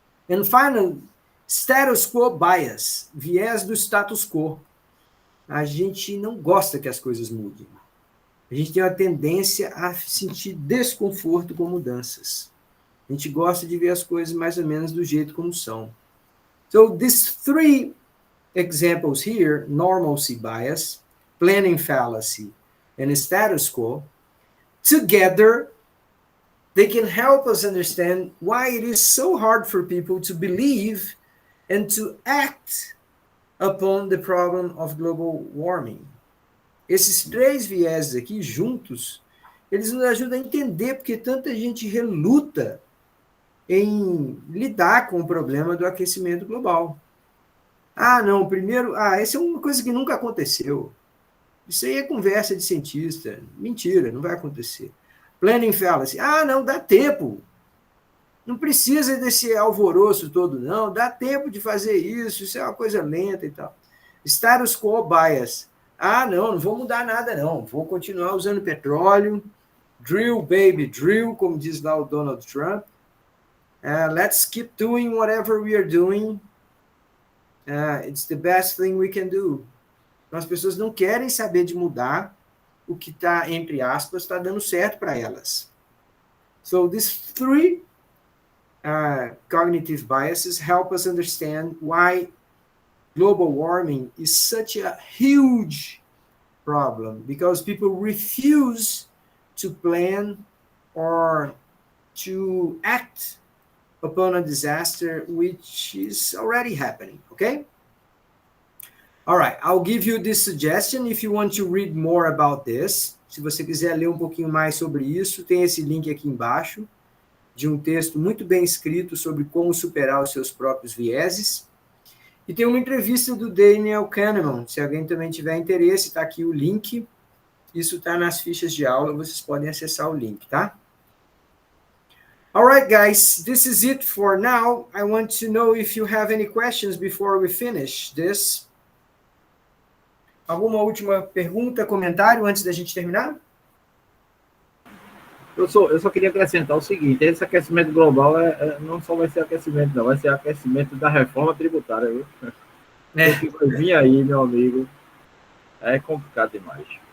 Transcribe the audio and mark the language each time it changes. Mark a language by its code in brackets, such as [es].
[en] And finally, status quo bias, [pt] viés do status quo. A gente não gosta que as coisas mudem. A gente tem uma tendência a sentir desconforto com mudanças. A gente gosta de ver as coisas mais ou menos do jeito como são. [en] So, these 3 examples here, normalcy bias, planning fallacy, and status quo, together, they can help us understand why it is so hard for people to believe and to act upon the problem of global warming. [pt] Esses 3 vieses aqui, juntos, eles nos ajudam a entender porque tanta gente reluta em lidar com o problema do aquecimento global. Não, primeiro, essa é uma coisa que nunca aconteceu. Isso aí é conversa de cientista. Mentira, não vai acontecer. Planning fallacy. Não, dá tempo. Não precisa desse alvoroço todo, não. Dá tempo de fazer isso é uma coisa lenta e tal. Status quo bias. Não vou mudar nada, não. Vou continuar usando petróleo. [en] Drill, baby, drill, [pt] como diz lá o Donald Trump. [en] Let's keep doing whatever we are doing. It's the best thing we can do. [pt] Então, as pessoas não querem saber de mudar o que está, entre aspas, está dando certo para elas. [en] So, these 3 cognitive biases help us understand why global warming is such a huge problem, because people refuse to plan or to act upon a disaster which is already happening, okay? All right, I'll give you this suggestion if you want to read more about this. [pt] Se você quiser ler um pouquinho mais sobre isso, tem esse link aqui embaixo, de um texto muito bem escrito sobre como superar os seus próprios vieses. E tem uma entrevista do Daniel Kahneman. Se alguém também tiver interesse, está aqui o link. Isso está nas fichas de aula, vocês podem acessar o link, tá? [en] All right, guys, this is it for now. I want to know if you have any questions before we finish this. [pt] Alguma última pergunta, comentário antes da gente terminar? Eu só queria acrescentar o seguinte: esse aquecimento global não só vai ser aquecimento, não, vai ser aquecimento da reforma tributária, viu? O que vai vir aí, meu amigo, é complicado demais.